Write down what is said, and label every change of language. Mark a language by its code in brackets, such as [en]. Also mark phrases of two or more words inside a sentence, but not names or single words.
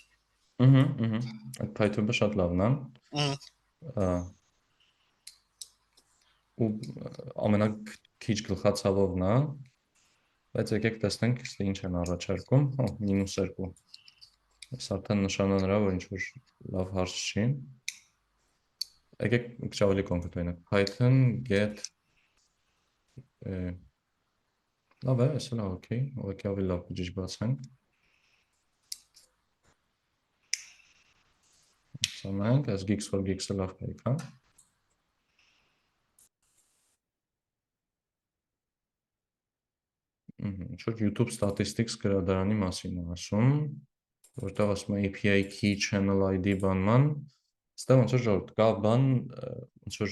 [hy] Այդ Python-ը շատ լավն է։ Ու ամենակիչ գլխացավովն է, բայց եկեք տեսնենք ինչ են առաջարկում, -2։ Այս արդեն նշան է նրա, որ ինչ-որ լավ հարց չի։ Եկեք մի քիչ ավելի կոնկրետ լինենք, [en] Python get [hy] լավ է, էսը լավ, օքեյ, ուղղակի ավելի լավ բջիջ բացենք։ Սանանք, այս geeks for geeks-ը լավ կայք, հա։ Ինչ-որ YouTube Statistics գրադարանի մասին է ասում, որտեղ ասում է [en] API key channel ID [hy] բանման, ստեղ ոնց որ ժողովուրդ կա բան, ոնց որ